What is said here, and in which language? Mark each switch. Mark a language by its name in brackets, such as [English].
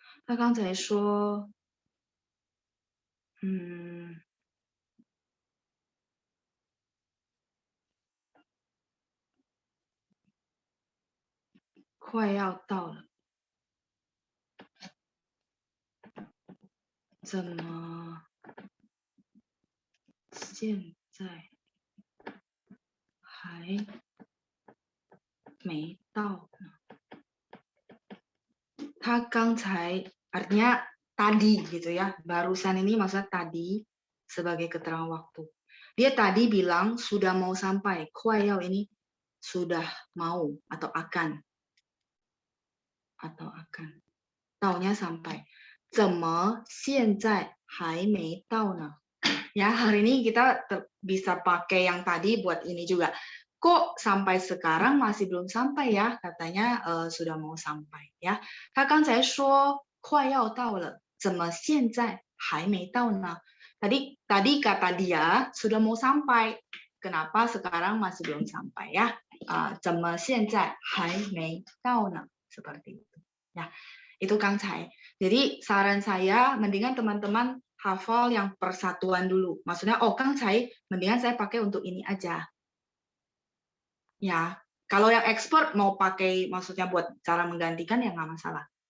[Chinese] Nah, 刚才说，快要到了，怎么现在还没到呢？他刚才 [Indonesian] artinya tadi gitu ya. Barusan ini maksudnya tadi sebagai keterangan waktu. Dia tadi bilang sudah mau sampai. 快要 ini sudah mau atau akan. Taunya sampai. [Chinese] 怎么现在还没到呢？ [Indonesian] Ya, hari ini kita bisa pakai yang tadi buat ini juga. Kok sampai sekarang masih belum sampai ya? Katanya sudah mau sampai ya. [Chinese] 他刚才说快要到了，怎么现在还没到呢？ [Indonesian] Tadi kata dia sudah mau sampai. Kenapa sekarang masih belum sampai ya? [Chinese] 怎么现在还没到呢？ [Indonesian] Seperti itu. Ya, itu Kang Cai. Jadi saran saya mendingan teman-teman hafal yang persatuan dulu. Maksudnya, Kang Cai, mendingan saya pakai untuk ini aja. Ya, kalau yang expert mau pakai, maksudnya buat cara menggantikan ya nggak masalah.